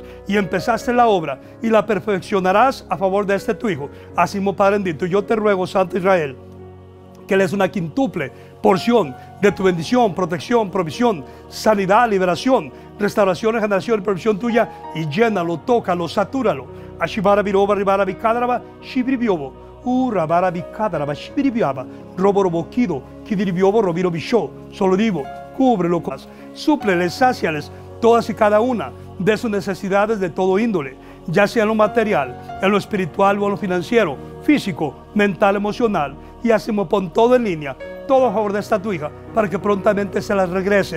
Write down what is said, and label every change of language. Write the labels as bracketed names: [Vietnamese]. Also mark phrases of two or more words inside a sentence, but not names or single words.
[Spanish] Y empezaste la obra y la perfeccionarás a favor de este tu hijo. Así mismo, Padre bendito, yo te ruego, Santo Israel, que le des una quintuple porción de tu bendición, protección, provisión, sanidad, liberación, restauración, regeneración y provisión tuya, y llénalo, tócalo, satúralo. Ashibara biroba, ribara bicadraba, shibribiobo, urabara bicadraba, shibribiaba, robo roboquido, kidribiobo, robiro bisho, solo digo, cúbrelo, súpleles, sáciales todas y cada una de sus necesidades de todo índole, ya sea en lo material, en lo espiritual o en lo financiero, físico, mental, emocional. Y así me pon todo en línea, todo a favor de esta tu hija, para que prontamente se las regresen.